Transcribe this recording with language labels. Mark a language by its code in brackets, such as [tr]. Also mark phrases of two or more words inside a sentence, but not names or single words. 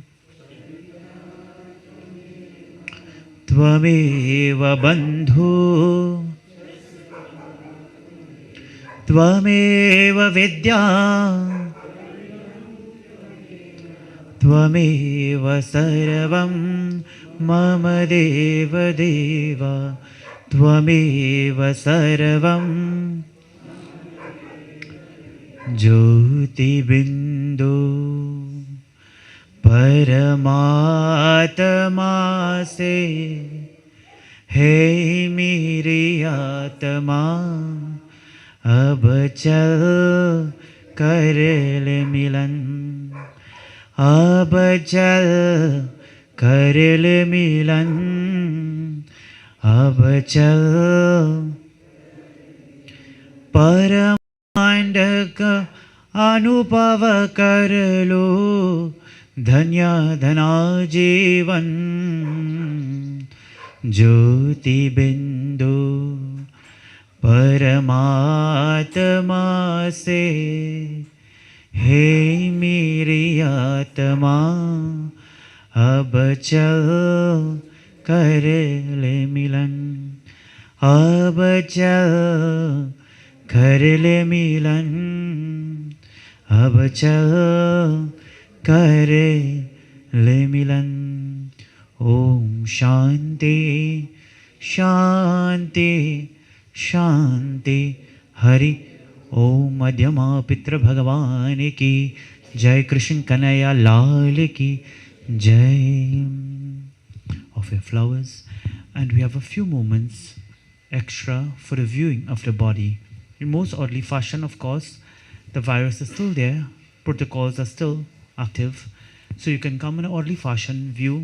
[sa] त्वमेव बन्धु त्वमेव विद्या त्वमेव सर्वम् मम देव देव त्वमेव सर्वम् [hi] ज्योति बिंदु परमात्मा से हे मेरी आत्मा अब चल कर ले मिलन अब चल कर ले मिलन अब चल परमांड का अनुभव कर लो धन्य धना जीवन ज्योति बिंदु परमात्मा से हे मेरी आत्मा अब चल कर ले मिलन अब चल कर ले मिलन अब चल कर ले मिलन ओम शांति शांति शांति हरि ओम मध्यमा पितृ भगवान की जय कृष्ण कन्हैया लाल की जय [en] of your flowers and we have a few moments extra for the viewing of the body in most orderly fashion of course. The virus is still there, protocols are still active, so you can come in an orderly fashion, view.